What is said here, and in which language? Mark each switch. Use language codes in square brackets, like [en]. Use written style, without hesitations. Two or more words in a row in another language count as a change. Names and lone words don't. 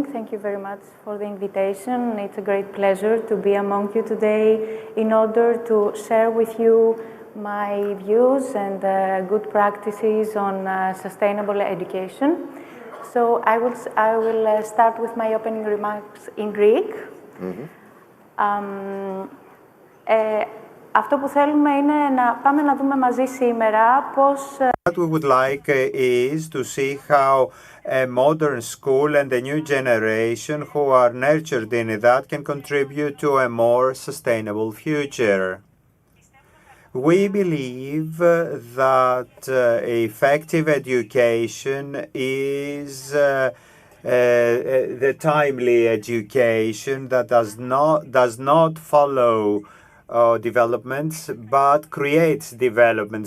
[en] Thank you very much for the invitation. It's a great pleasure to be among you today in order to share with you my views and good practices on sustainable education. So, I will start with my opening remarks in Greek. [el] Αυτό που θέλουμε είναι να πάμε να δούμε μαζί σήμερα πώς... [en] What we would like is to see how a modern school and a new generation who are nurtured in that can contribute to a more sustainable future. We believe that effective education is the timely education that does not follow developments but creates developments.